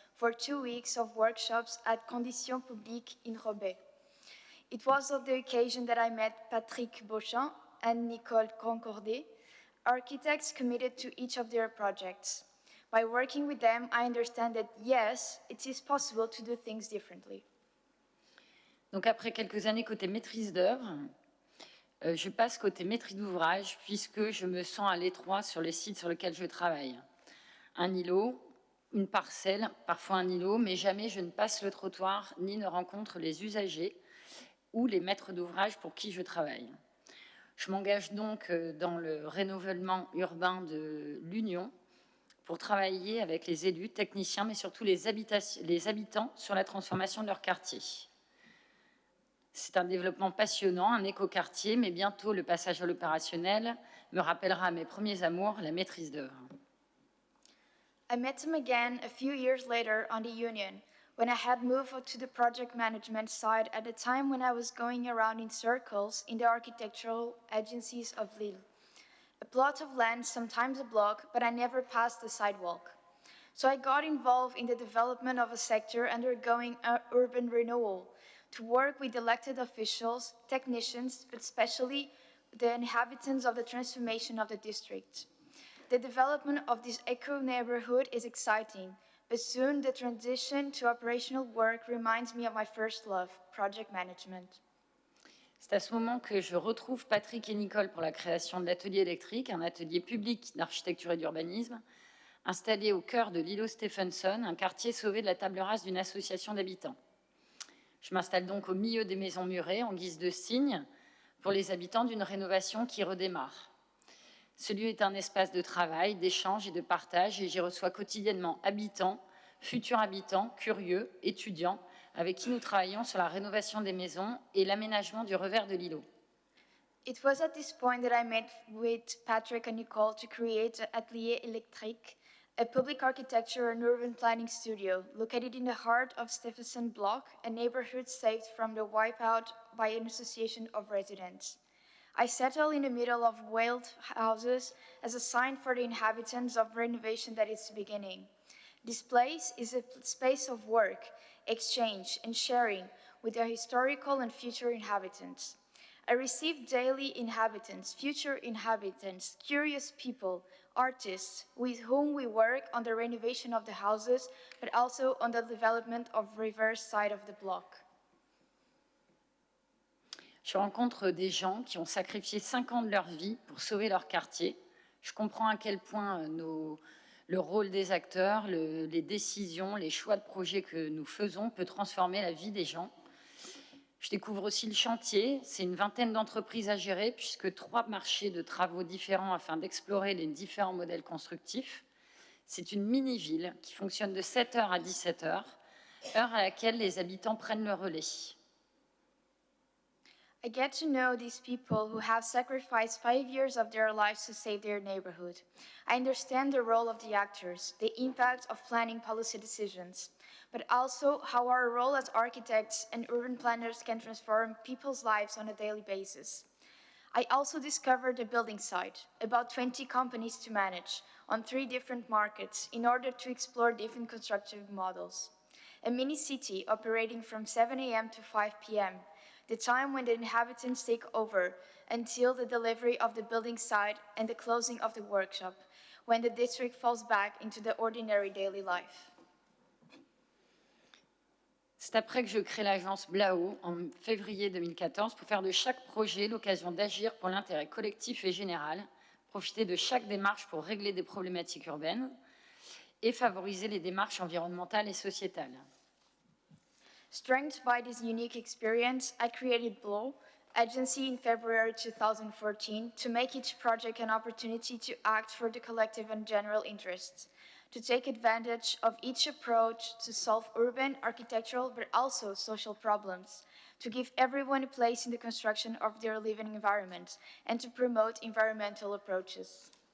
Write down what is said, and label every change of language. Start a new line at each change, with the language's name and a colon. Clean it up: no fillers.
English: for 2 weeks of workshops at Conditions Publiques in Roubaix. It was on the occasion that I met Patrick Beauchamp and Nicole Concordet, architects committed to each of their projects. By working with them, I understand that yes, it is possible to do things differently.
French: Donc après quelques années côté maîtrise d'œuvre, je passe côté maîtrise d'ouvrage puisque je me sens à l'étroit sur les sites sur lesquels je travaille. Un îlot, une parcelle, parfois un îlot, mais jamais je ne passe le trottoir ni ne rencontre les usagers ou les maîtres d'ouvrage pour qui je travaille. Je m'engage donc dans le renouvellement urbain de l'Union pour travailler avec les élus, techniciens, mais surtout les habitants sur la transformation de leur quartier. C'est un développement passionnant, un écoquartier, mais bientôt le passage à l'opérationnel me rappellera mes premiers amours, la maîtrise d'œuvre.
English: I met him again a few years later on the Union, when I had moved to the project management side at a time when I was going around in circles in the architectural agencies of Lille. A plot of land, sometimes a block, but I never passed the sidewalk. So I got involved in the development of a sector undergoing urban renewal, to work with elected officials, technicians, but especially the inhabitants of the transformation of the district. The development of this eco-neighborhood is exciting, but soon the transition to operational work reminds me of my first love, project management.
French: C'est à ce moment que je retrouve Patrick et Nicole pour la création de l'atelier électrique, un atelier public d'architecture et d'urbanisme, installé au cœur de l'îlot Stephenson, un quartier sauvé de la table rase d'une association d'habitants. Je m'installe donc au milieu des maisons murées en guise de signe pour les habitants d'une rénovation qui redémarre. Ce lieu est un espace de travail, d'échange et de partage et j'y reçois quotidiennement habitants, futurs habitants, curieux, étudiants, avec qui nous travaillons sur la rénovation des maisons et l'aménagement du revers de l'îlot.
English: It was at this point that I met with Patrick and Nicole to create Atelier Électrique, a public architecture and urban planning studio located in the heart of Stephenson Block, a neighborhood saved from the wipeout by an association of residents. I settle in the middle of whaled houses as a sign for the inhabitants of renovation that is beginning. This place is a space of work, exchange, and sharing with the historical and future inhabitants. I receive daily inhabitants, future inhabitants, curious people, artists with whom we work on the renovation of the houses, but also on the development of reverse side of the block.
French: Je rencontre des gens qui ont sacrifié 5 ans de leur vie pour sauver leur quartier. Je comprends à quel point le rôle des acteurs, les décisions, les choix de projets que nous faisons peut transformer la vie des gens. Je découvre aussi le chantier. C'est une vingtaine d'entreprises à gérer puisque 3 marchés de travaux différents afin d'explorer les différents modèles constructifs. C'est une mini-ville qui fonctionne de 7h à 17h, heure à laquelle les habitants prennent le relais.
English: I get to know these people who have sacrificed 5 years of their lives to save their neighborhood. I understand the role of the actors, the impact of planning policy decisions, but also how our role as architects and urban planners can transform people's lives on a daily basis. I also discovered the building site, about 20 companies to manage on 3 different markets in order to explore different constructive models. A mini city operating from 7 a.m. to 5 p.m., the time when the inhabitants take over until the delivery of the building site and the closing of the workshop, when the district falls back into the ordinary daily life.
French: C'est après que je crée l'agence Blao en février 2014 pour faire de chaque projet l'occasion d'agir pour l'intérêt collectif et général, profiter de chaque démarche pour régler des problématiques urbaines et favoriser les démarches environnementales et sociétales.
English: Strengthened by this unique experience, I created Blow, agency in February 2014, to make each project an opportunity to act for the collective and general interests, to take advantage of each approach to solve urban, architectural, but also social problems, to give everyone a place in the construction of their living environment, and to promote environmental approaches.